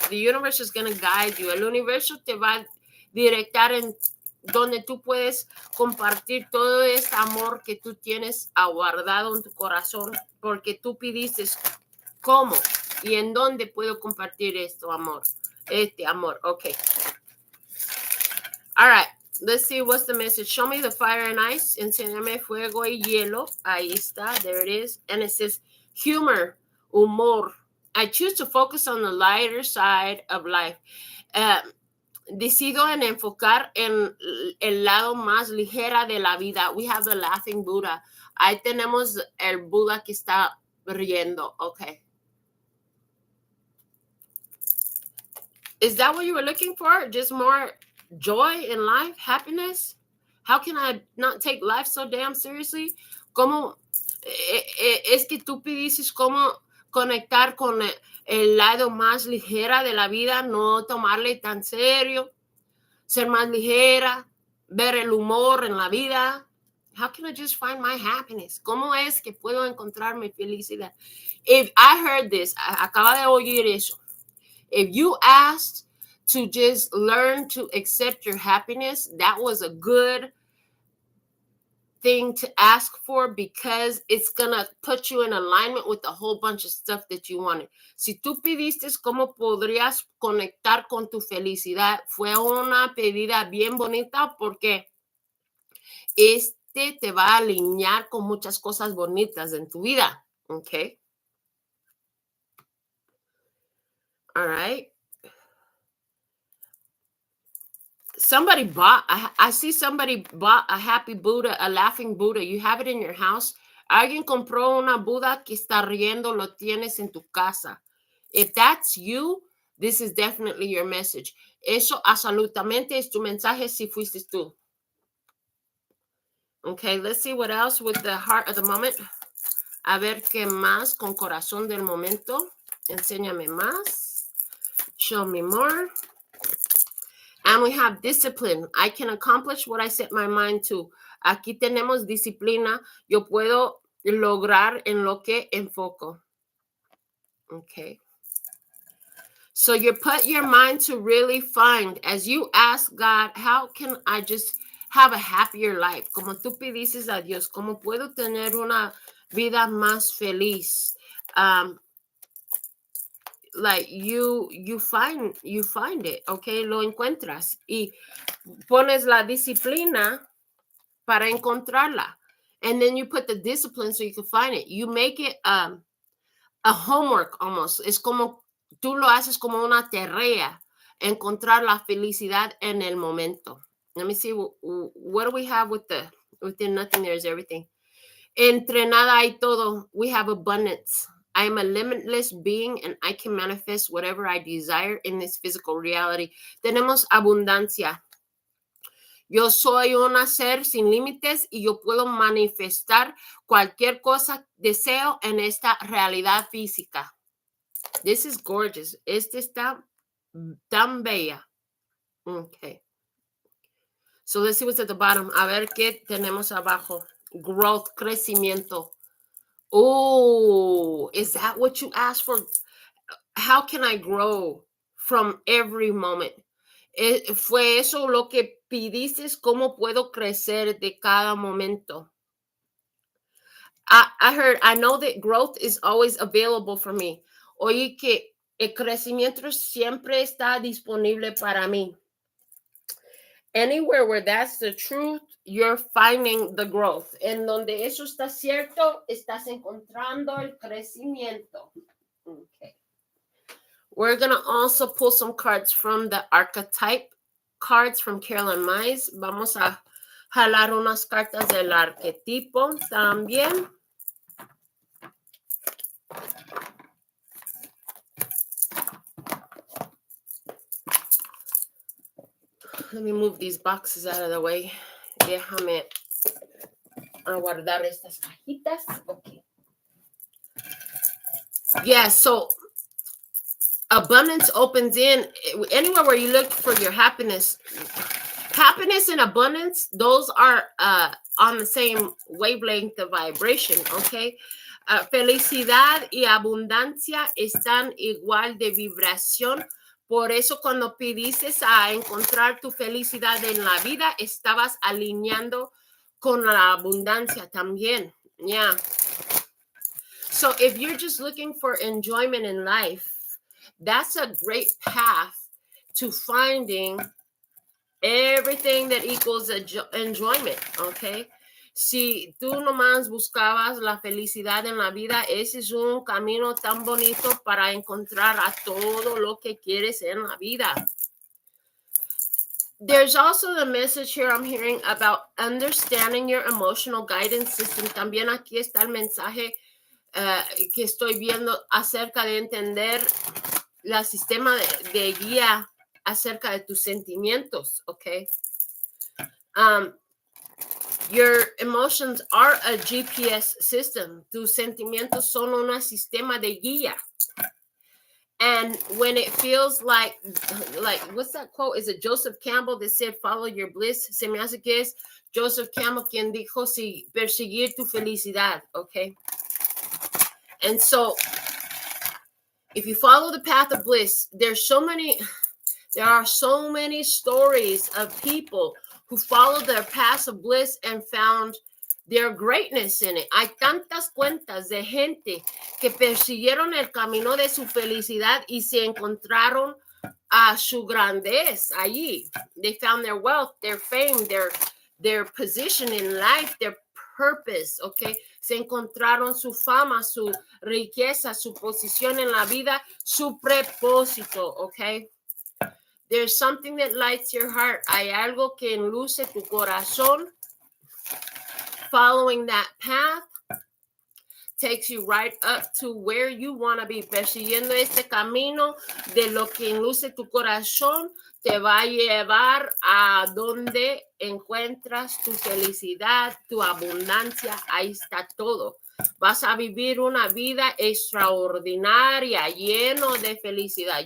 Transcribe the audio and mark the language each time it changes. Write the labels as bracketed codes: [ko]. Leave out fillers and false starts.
[en] The universe is going to guide you. [es] El universo te va a directar en donde tú puedes compartir todo este amor que tú tienes aguardado en tu corazón, porque tú pidiste cómo y en dónde puedo compartir este amor. [en] Okay. All right. Let's see what's the message. Show me the fire and ice. [es] Enséñame fuego y hielo. Ahí está. [en] There it is. And it says humor, humor. I choose to focus on the lighter side of life. [es] Decido en enfocar en el lado más ligera de la vida. [en] We have the laughing Buddha. [es] Ahí tenemos el Buda que está riendo. [en] Okay. Is that what you were looking for? Just more joy in life, happiness? How can I not take life so damn seriously? [es] ¿Cómo es que tú pides cómo conectar con el lado más ligera de la vida, no tomarle tan serio, ser más ligera, ver el humor en la vida? [en] How can I just find my happiness? [es] ¿Cómo es que puedo encontrar mi felicidad? [en] If I heard this, [es] acaba de oír eso. [en] If you asked to just learn to accept your happiness, that was a good thing to ask for, because it's going to put you in alignment with a whole bunch of stuff that you wanted. [es] Si tú pidiste cómo podrías conectar con tu felicidad, fue una pedida bien bonita, porque te va a alinear con muchas cosas bonitas en tu vida. [en] Okay. All right. Somebody bought, I see somebody bought a happy Buddha, a laughing Buddha. You have it in your house. [es] Alguien compró una Buda que está riendo, lo tienes en tu casa. [en] If that's you, this is definitely your message. [es] Eso absolutamente es tu mensaje si fuiste tú. [en] Okay, let's see what else with the heart of the moment. [es] A ver qué más con corazón del momento. Enséñame más. [en] Show me more. And we have discipline. I can accomplish what I set my mind to. [es] Aquí tenemos disciplina. Yo puedo lograr en lo que enfoco. [en] Okay. So you put your mind to really find, as you ask God, how can I just have a happier life? [es] Como tú pidices a Dios, ¿cómo puedo tener una vida más feliz? [en] Like you find it, okay, [es] lo encuentras y pones la disciplina para encontrarla, [en] and then you put the discipline so you can find it. You make it a homework almost. [es] Es como tú lo haces como una tarea, encontrar la felicidad en el momento. [en] Let me see, what do we have within nothing there is everything. [es] Entre nada hay todo. [en] We have abundance. I am a limitless being and I can manifest whatever I desire in this physical reality. [es] Tenemos abundancia. Yo soy un ser sin límites y yo puedo manifestar cualquier cosa deseo en esta realidad física. [en] This is gorgeous. [es] Está tan bella. [en] Okay. So let's see what's at the bottom. [es] A ver qué tenemos abajo. [en] Growth, crecimiento. Oh, is that what you asked for? How can I grow from every moment? [es] ¿Fue eso lo que pidiste? ¿Cómo puedo crecer de cada momento? [en] I know that growth is always available for me. [es] Oí que el crecimiento siempre está disponible para mí. [en] Anywhere where that's the truth, you're finding the growth. [es] En donde eso está cierto, estás encontrando el crecimiento. [en] Okay. We're going to also pull some cards from the archetype cards from Carolyn Mize. [es] Vamos a jalar unas cartas del arquetipo también. [en] Let me move these boxes out of the way. [es] Déjame guardar estas cajitas. [en] Okay. Yeah, so abundance opens in anywhere where you look for your happiness. Happiness and abundance, those are on the same wavelength of vibration, okay? [es] Felicidad y abundancia están igual de vibración. Por eso cuando pidiste a encontrar tu felicidad en la vida, estabas alineando con la abundancia también. [en] Yeah. So if you're just looking for enjoyment in life, that's a great path to finding everything that equals enjoyment, okay? [es] Si tú nomás buscabas la felicidad en la vida, ese es un camino tan bonito para encontrar a todo lo que quieres en la vida. [en] There's also the message here I'm hearing about understanding your emotional guidance system. [es] También aquí está el mensaje que estoy viendo acerca de entender el sistema de guía acerca de tus sentimientos, okay? [en] Your emotions are a GPS system. [es] Tus sentimientos son un sistema de guía. [en] And when it feels like what's that quote? Is it Joseph Campbell that said, follow your bliss? [es] Se me hace que es Joseph Campbell quien dijo, si perseguir tu felicidad, okay? [en] And so if you follow the path of bliss, there are so many stories of people who followed their path of bliss and found their greatness in it. [es] Hay tantas cuentas de gente que persiguieron el camino de su felicidad y se encontraron a su grandeza allí. [en] They found their wealth, their fame, their position in life, their purpose, okay? [es] Se encontraron su fama, su riqueza, su posición en la vida, su propósito, okay? [en] There's something that lights your heart. [es] Hay algo que enluce tu corazón. [en] Following that path takes you right up to where you want to be. [es] Persiguiendo este camino de lo que enluce tu corazón te va a llevar a donde encuentras tu felicidad, tu abundancia. Ahí está todo. Vas a vivir una vida extraordinaria, lleno de felicidad.